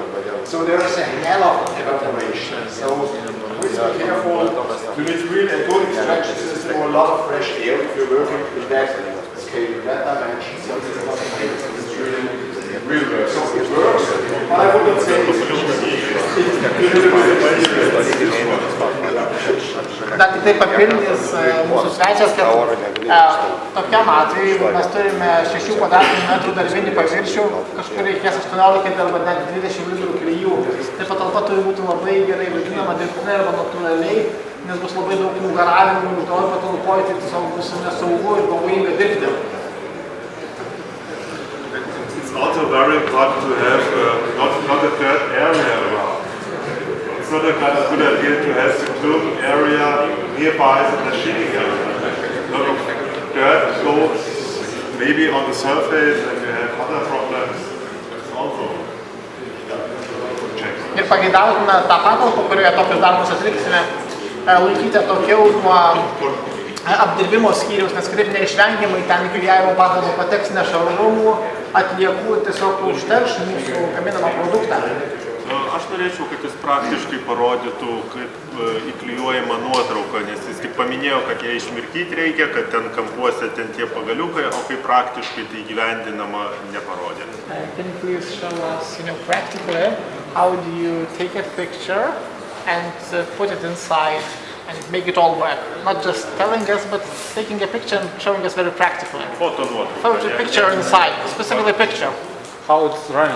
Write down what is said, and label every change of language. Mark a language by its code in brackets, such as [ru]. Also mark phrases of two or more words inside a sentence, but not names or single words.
[en] So there is a hell of evaporation. So please be careful. You need really a good extraction system or a lot of fresh air if you're working in that scale, in that dimension. So this is not plain. This is really real work. So it works, but I wouldn't say it's [lt] Dar tik tai papildys mūsų svečias, kad tokiam atveju, jeigu mes turime 6 kvadratinių metrų darbinį paviršių, kažkur reikės 18 arba net 20 litrų klijų. Tai patalpa turi būti labai gerai vadinama dirbtinai arba natūraliai, nes bus labai daug nugaravimų, uždavai patalpoje, tai tiesiog bus nesaugu ir pavojinga dirbti. [en] It's also very important to have not a dirt area around. It's not a kind of good idea to have the glue area nearby the machining area. A lot of dirt goes maybe on the surface and you have other problems. It's also checked. [lt] Ir pageidautina tą patalpą, kurioje tokius darbus atliksime, laikyti atokiau nuo apdirbimo skyriaus, nes kitaip neišvengiamai ten į klijavimo patalpą pateks nešvarumų, atliekų ir tiesiog užterš mūsų gaminamą produktą. Aš norėčiau, kad jis praktiškai parodytų, kaip įklijuojama nuotrauka, nes jis tik paminėjo, kad ją išmirkyti reikia, kad ten kampuose ten tie pagaliukai, o kaip praktiškai tai gyvendinama neparodė. [en] Can you please show us, practically, how do you take a picture and put it inside and make it all work? Not just telling us, but taking a picture and showing us very practically. [lt] Foto nuotrauka. [en] Photo picture inside, specifically picture. How it's running?